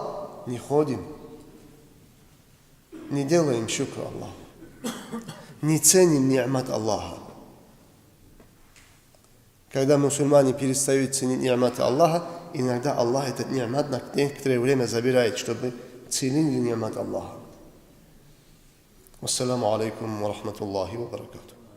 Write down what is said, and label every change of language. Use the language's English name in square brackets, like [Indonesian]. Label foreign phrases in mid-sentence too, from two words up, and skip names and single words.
[Russian] Не ходим. Не делаем шукр Аллаху. Не ценим ни'мат Аллаха. когда мусульмане перестают ценить ни'маты Аллаха, иногда Аллах этот ни'мат на некоторое время забирает, чтобы ценили ни'мат Аллаха. [Arabic] السلام عليكم ورحمة الله وبركاته.